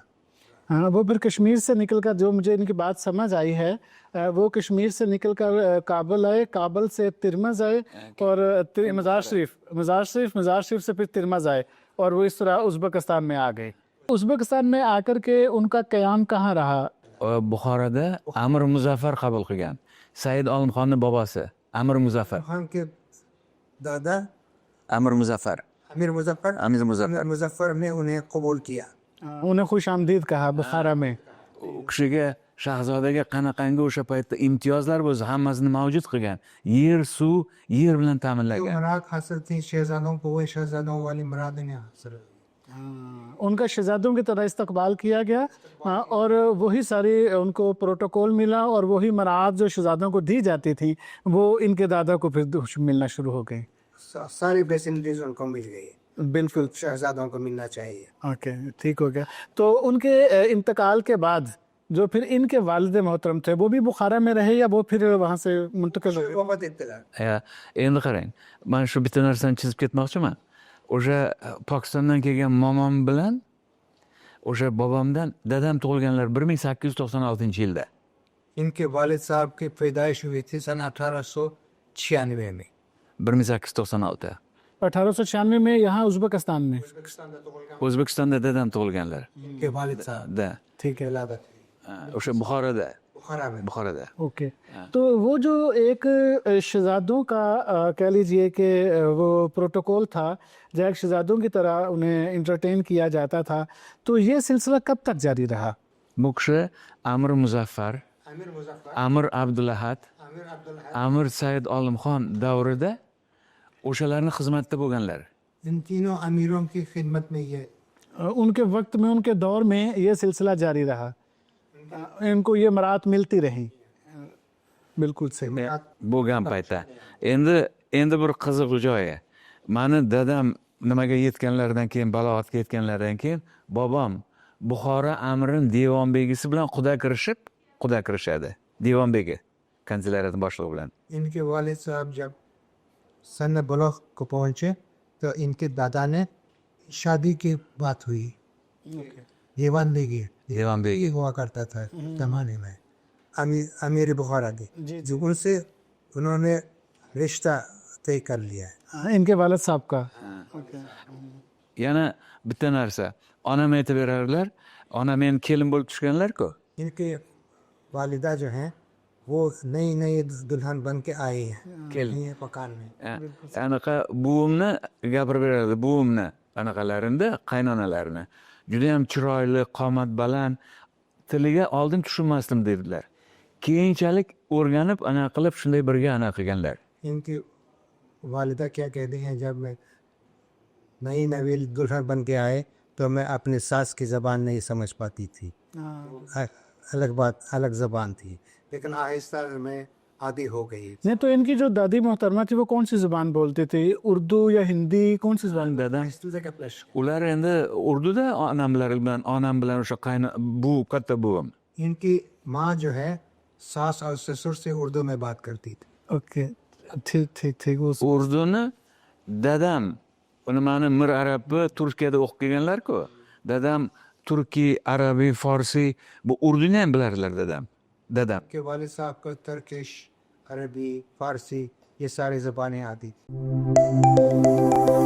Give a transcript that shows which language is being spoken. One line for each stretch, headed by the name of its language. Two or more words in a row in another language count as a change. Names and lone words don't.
Hindi: हाँ, वो फिर कश्मीर से निकल कर, जो मुझे इनकी बात समझ आई है, वो कश्मीर से निकल कर काबुल आए, काबुल से तिरमज़ आए और मज़ार शरीफ से फिर तिरमज़ आए और वो इस तरह उज़्बेकिस्तान में आ गए। उज़्बेकिस्तान में आकर के उनका क़याम कहाँ रहा?
Uzbek: Buxoroda Amir Muzaffar qabul qilgan. Said Olimxonning bobosi Amir Muzaffar.
Hindi: खान के दादा
Uzbek: Amir Muzaffar.
Hindi: अमीर मुजफ्फर ने उन्हें कबूल किया। उन्हें खुश आमदीद कहा बुखारा में।
Uzbek: U kishiga shahzodaga qanaqangi o'sha paytda imtiyozlar bo'lsa hammasini mavjud qilgan. Yer, suv, yer bilan
Hindi: जो
Uzbek: ta'minlagan.
Hindi: मराद हासिल थी शहजादों को, वही शहजादों वाली मरादें हासिल। उनका शहजादों की तरह इस्तकबाल किया गया। हाँ, और वही सारी उनको प्रोटोकॉल मिला और वही मराद जो शहजादों को दी जाती थी वो इनके दादा को फिर मिलना शुरू हो गई। सारी फैसिलिटीज उनको मिल गई, बिल्कुल। शहजादों को मिलना चाहिए। ओके, ठीक हो गया। तो उनके इंतकाल के बाद जो फिर इनके वालिद मोहतरम थे वो भी बुखारा में रहे या वो फिर वहाँ से मुंतकिल हो गए? मोहम्मद इत्तला
Uzbek: endi qarang man shu bitta narsani chizib ketmoqchiman o'sha pokistondan kelgan momom bilan o'sha bobomdan dadam tug'ilganlar 1896 yilda
Hindi: इनके वालिद साहब की पैदाइश हुई थी सन 1896 में 1896 1896 में यहाँ उज़्बेकिस्तान में।
Uzbek: o'zbekistonda dadam tug'ilganlar
Hindi: इनके वालिद साहब
Uzbek: da
Hindi: ठीक है, विलादत
Uzbek: o'sha buxoroda
Hindi: बुखारा में ओके। तो वो जो एक शहजादों का कह लीजिए कि वो प्रोटोकॉल था, जब एक शहजादों की तरह उन्हें इंटरटेन किया जाता था, तो ये सिलसिला कब तक जारी रहा?
Uzbek: bu kishi amir muzaffar
Hindi: आमिर मुजफ्फर
Uzbek: amir abdulahad
Hindi: आमिर अब्दुल
Uzbek: amir said olimxon davrida o'shalarni xizmatda bo'lganlar
Hindi: इन तीनों अमीरों की खिदमत में ये उनके वक्त में, उनके दौर में ये सिलसिला जारी रहा, इनको ये मरात मिलती रही। बिल्कुल सही।
Uzbek: bo'lgan paytda endi bir qiziq joyi mani dadam nimaga yetganlaridan keyin balog'atga yetganlaridan keyin bobom buxoro amirini devonbegisi bilan quda kirishadi devonbegi kansellariyati boshlig'i bilan
Hindi: इनके वालिद साहब जब सन बलूग को पहुंचे तो इनके दादा ने शादी की बात हुई दीवान बेगी
Uzbek: devonbegi
Hindi: ये हुआ करता था जमाने में अमीर बुखारा के जो उनसे उन्होंने रिश्ता तय कर लिया है इनके वालिद साहब का।
Uzbek: yana bitta narsa onam aytib berardilar onam endi kelin bo'lib tushganlar-ku
Hindi: इनके वालिदा जो हैं वो नई नई दुल्हन बन के आई हैं ये मकान में
Uzbek: anaqa buvimni gapirib berardi buvimni anaqalarinda qaynonalarini judayam chiroyli qomat baland tiliga oldin tushunmasdim dedilar keyinchalik o'rganib anaqa qilib shunday birga anaqa qilganlar
Hindi: इनकी वालिदा क्या कहती हैं जब मैं नई नवील दुल्हन बन के आए तो मैं अपनी सास की ज़बान नहीं समझ पाती थी अलग बात अलग ज़बान थी लेकिन आहिस्ता में आदी हो गई नहीं तो इनकी जो दादी मोहतरमा थी वो कौन सी ज़ुबान बोलती थी, उर्दू या हिंदी, कौन सी ज़ुबान?
Uzbek: dadam ular endi urduda onam bilan o'sha katta buvim
Hindi: इनकी माँ जो है सास और ससुर से उर्दू में बात करती थी ओके, ठीक ठीक ठीक। वो
Uzbek: urduni dadam uni mani mir arabni turkiyada o'qib kelganlar-ku dadam turkiy arabiy forsiy bu urduni ham bilardilar dadam
Hindi: के वालिद साहब को तुर्किश अरबी फारसी ये सारी ज़बानें आती थी